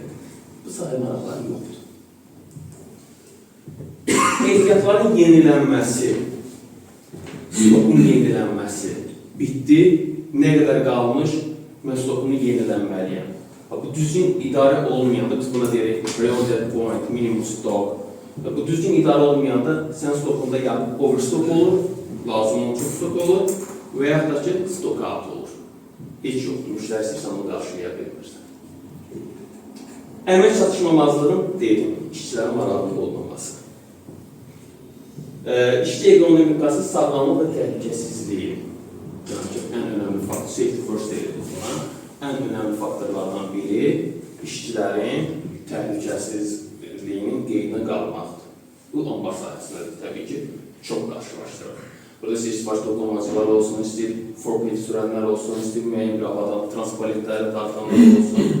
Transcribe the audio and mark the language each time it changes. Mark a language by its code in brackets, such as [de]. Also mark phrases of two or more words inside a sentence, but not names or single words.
[az] Bu sahə maraqları yoxdur. Ehtiyatların yenilənməsi, stokun yenilənməsi bitdi, nə qədər qalmış? Mən stokunu yenilənməliyəm. Bu düzgün idarə olmayanda, biz buna deyirik [en] real dead point, [az] minimum stok. Bu düzgün idarə olmayanda sən stokunda ya overstock olur, lazım olan çox stok olur və yaxud da ki, [en] stok out [az] olur. Heç yoxdur, müştəri istəyirsən onu qarşılaya bilmirsən. Əmək çatışmamazlığın dedim, işçilərin maraqlı olmaması. İşçi ekonomikası sağlamlıq və təhlükəsizliyi. Yəni ki, ən önəmli faktor, [en] safety first [az] deyilir buna. Ən önəmli faktorlardan biri işçilərin təhlükəsizliyinin qeydinə qalmaqdır. Bu ambar sahəsində təbii ki, çox qarşılaşdırır. Burada istəyir sipariş toplamacılar olsun, istəyir forklift sürənlər olsun, istəyir müəyyən bir avadan transportlərə dartanlar olsun.